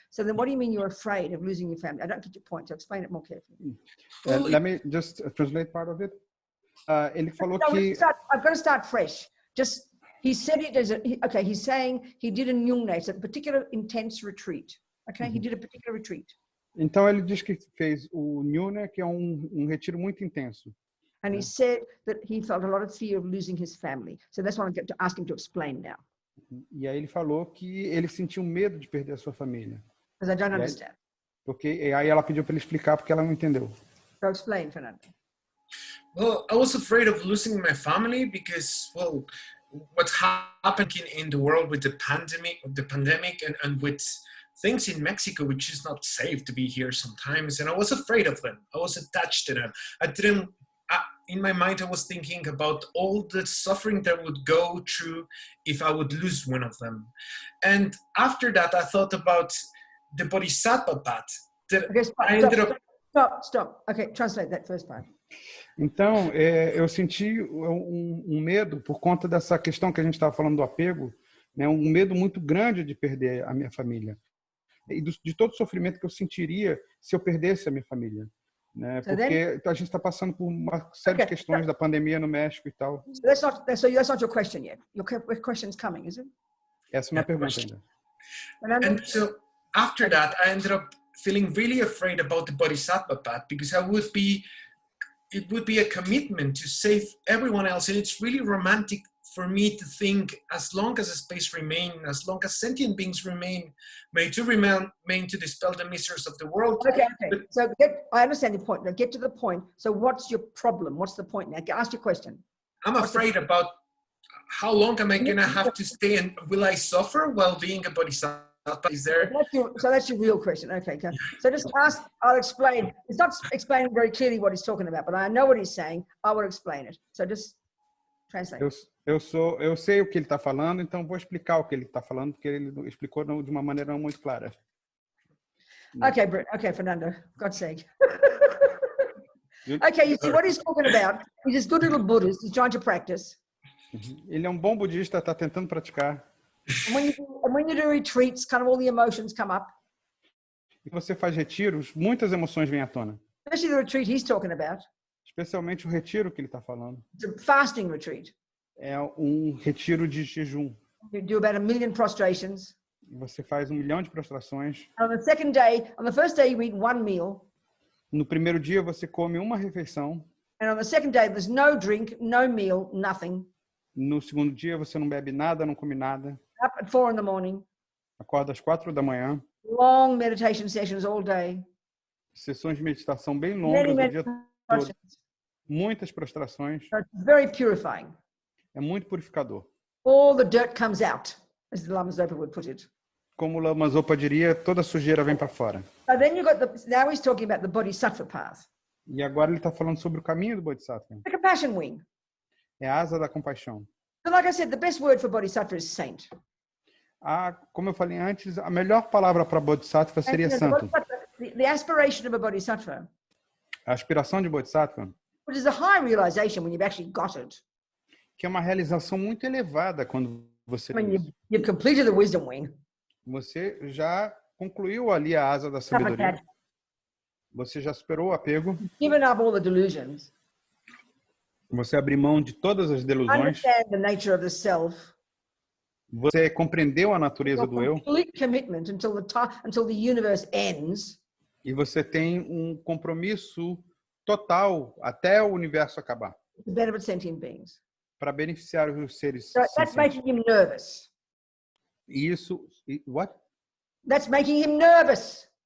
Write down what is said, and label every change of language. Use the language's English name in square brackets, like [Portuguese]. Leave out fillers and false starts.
[English] So then what do you mean you're afraid of losing your family? I don't get your point, so explain it more carefully. Let me just translate part of it. [Portuguese] Ele falou [English] No, [Portuguese] que... [English] I've got to start fresh. Just, he said it as okay, he's saying he did a Nyungne. It's a particular intense retreat. Okay, he did a particular retreat. [Portuguese] Então ele diz que fez o Nyune, que é retiro muito intenso. [English] And he said that he felt a lot of fear of losing his family. So that's what I'm going to ask him to explain now. [Portuguese] E aí ele falou que ele sentiu medo de perder a sua família. [English] Because I don't understand. [Portuguese] E aí ela pediu para ele explicar porque ela não entendeu. [English] So explain, Fernando. well, I was afraid of losing my family because, well, what happened in the world with the pandemic and with things in Mexico, which is not safe to be here sometimes. And I was afraid of them. I was attached to them. In my mind, I was thinking about all the suffering that I would go through if I would lose one of them. And after that, I thought about the Bodhisattva path. Okay, stop. Okay, translate that first part. [Portuguese] Então, eu senti medo por conta dessa questão que a gente estava falando do apego, né? Um medo muito grande de perder a minha família. E de todo o sofrimento que eu sentiria se eu perdesse a minha família. Né? Porque a gente está passando por uma série de questões da pandemia no México e tal. [English] So that's not your question yet. Your question's coming, is it? [Portuguese] Essa é uma pergunta ainda. [English] And so after that, I ended up feeling really afraid about the Bodhisattva path because it would be a commitment to save everyone else. And it's really romantic for me to think as long as a space remains, as long as sentient beings remain to dispel the miseries of the world. Okay. So I understand your point. Now get to the point. So what's your problem? What's the point? Now ask your question. I'm afraid about how long am I going to have to stay and will I suffer while being a bodhisattva? Is there? So that's your real question. Okay. So just ask, I'll explain. It's not explaining very clearly what he's talking about, but I know what he's saying. I will explain it. So just translate. [Portuguese] Eu sei o que ele está falando, então vou explicar o que ele está falando, porque ele explicou de uma maneira não muito clara. [English] Okay, Fernando, God's sake. Okay, you see what he's talking about. He's this good little Buddhist. He's trying to practice. [Portuguese] Ele é um bom budista, está tentando praticar. [English] And when you do retreats, kind of all the emotions come up. [Portuguese] E você faz retiros, muitas emoções vêm à tona. [English] Especially the retreat he's talking about. [Portuguese] Especialmente o retiro que ele está falando. [English] It's a fasting retreat. [Portuguese] É retiro de jejum. [English] You do about 1 million prostrations. [Portuguese] Você faz 1 milhão de prostrações. [English] On the first day you eat 1 meal. [Portuguese] No primeiro dia você come uma refeição. [English] And on the second day there's no drink, no meal, nothing. [Portuguese] No segundo dia você não bebe nada, não come nada. [English] Up at 4 in the morning. [Portuguese] Acorda às 4 da manhã. [English] Long meditation sessions all day. [Portuguese] Sessões de meditação bem longas o dia todo. Muitas prostrações. [English] So it's very purifying. [Portuguese] É muito purificador. [English] All the dirt comes out, as the Lama Zopa would put it. [Portuguese] Como o Lama Zopa diria, toda a sujeira vem para fora. [English] So then now he's talking about the Bodhisattva path. [Portuguese] E agora ele está falando sobre o caminho do Bodhisattva. [English] The compassion wing. [Portuguese] É a asa da compaixão. [English] So like I said, the best word for bodhisattva is saint. [Portuguese] Como eu falei antes, a melhor palavra para bodhisattva seria santo. [English] The aspiration of a bodhisattva, [Portuguese] A aspiração de bodhisattva, [English] which is a high realization when you've actually got it. [Portuguese] que é uma realização muito elevada quando você [English] I mean, [Portuguese] tem [English] you've completed the wisdom wing. [Portuguese] Você já concluiu ali a asa da sabedoria. Você já superou o apego. [English] Given up all the delusions. [Portuguese] Você abriu mão de todas as delusões. [English] Understand the nature of the self. [Portuguese] Você compreendeu a natureza do eu. [English] Complete commitment until the universe ends. [Portuguese] E você tem um compromisso total até o universo acabar. [English] To benefit sentient beings. [Portuguese] Para beneficiar os seres. [English] So that's making him nervous. [Portuguese] E isso, what? [English] That's making him nervous.